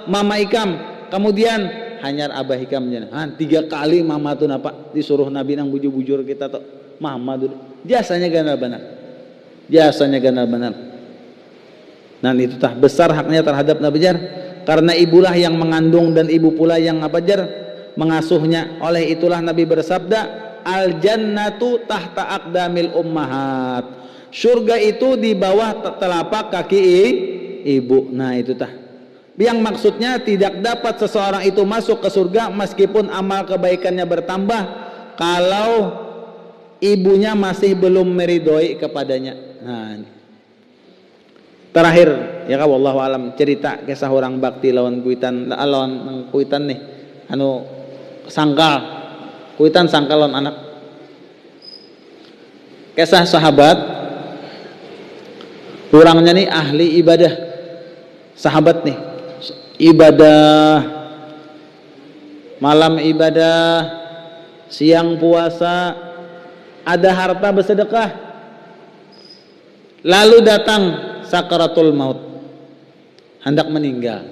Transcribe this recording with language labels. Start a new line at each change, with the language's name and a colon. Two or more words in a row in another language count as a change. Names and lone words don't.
Banjar: Mama Ikam. Kemudian hanyar abah Ikam. 3 kali mama tuh napa disuruh Nabi nang bujur-bujur kita tuh mama dulu. Jasanya ganal benar. Jasanya ganal benar.
Indonesian: Nah itu tah besar haknya terhadap Nabi Jar karena ibulah yang mengandung dan ibu pula yang mengasuhnya. Oleh itulah Nabi bersabda,
Arabic: الجنة تحت أقدام الأمهات.
Indonesian: Surga itu di bawah telapak kaki ibu.
Banjar: Nah itu tah.
Indonesian: Yang maksudnya tidak dapat seseorang itu masuk ke surga meskipun amal kebaikannya bertambah kalau ibunya masih belum meridhoi kepadanya.
Banjar: Nah ini. Terakhir ya ka
Arabic: والله أعلم
Banjar: cerita kisah orang bakti lawan kuitan nih sangkal kuitan sangkal lawan anak.
Indonesian: Kisah sahabat orangnya nih ahli ibadah sahabat nih ibadah malam ibadah siang puasa ada harta bersedekah lalu datang sakaratul maut hendak meninggal.